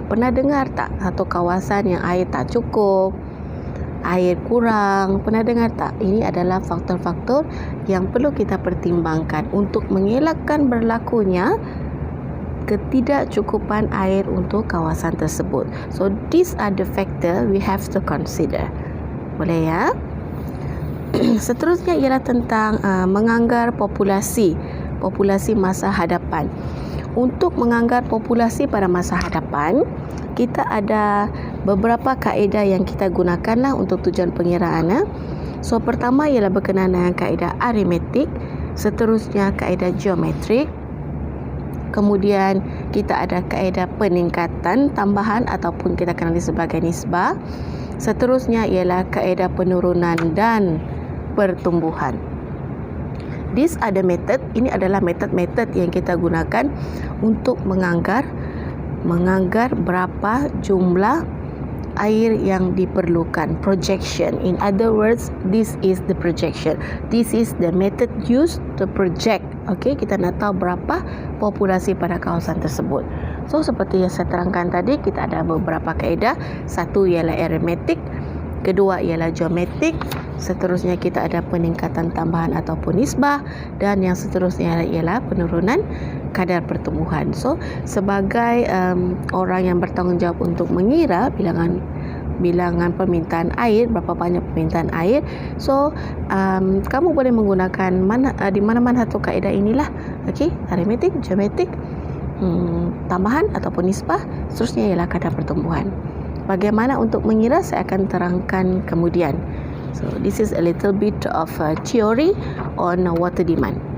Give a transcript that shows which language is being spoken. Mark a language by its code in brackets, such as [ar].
[ms] Pernah dengar tak satu kawasan yang air tak cukup, air kurang? Pernah dengar tak? Ini adalah faktor-faktor yang perlu kita pertimbangkan untuk mengelakkan berlakunya ketidakcukupan air untuk kawasan tersebut. [en] So these are the factor we have to consider. [ms] Boleh ya? Seterusnya ialah tentang menganggar populasi masa hadapan. Untuk menganggar populasi pada masa hadapan, kita ada beberapa kaedah yang kita gunakanlah untuk tujuan pengiraan. So pertama ialah berkenaan dengan kaedah aritmetik, seterusnya kaedah geometrik, kemudian kita ada kaedah peningkatan tambahan ataupun kita kenali sebagai nisbah, seterusnya ialah kaedah penurunan dan pertumbuhan. [en] These are the method. [ms] Ini adalah metod-metod yang kita gunakan untuk menganggar berapa jumlah air yang diperlukan. [en] Projection. In other words, this is the projection. This is the method used to project. [ms] Okay, kita nak tahu berapa populasi pada kawasan tersebut. So, seperti yang saya terangkan tadi, kita ada beberapa kaedah. Satu ialah aritmetik, Kedua ialah geometrik. Seterusnya kita ada peningkatan tambahan ataupun nisbah, dan yang seterusnya ialah penurunan kadar pertumbuhan. So, sebagai orang yang bertanggungjawab untuk mengira bilangan permintaan air, berapa banyak permintaan air, so kamu boleh menggunakan di mana-mana satu kaedah inilah. Okey, aritmetik, geometrik, tambahan ataupun nisbah, seterusnya ialah kadar pertumbuhan. Bagaimana untuk mengira, saya akan terangkan kemudian. [en] So this is a little bit of a theory on water demand.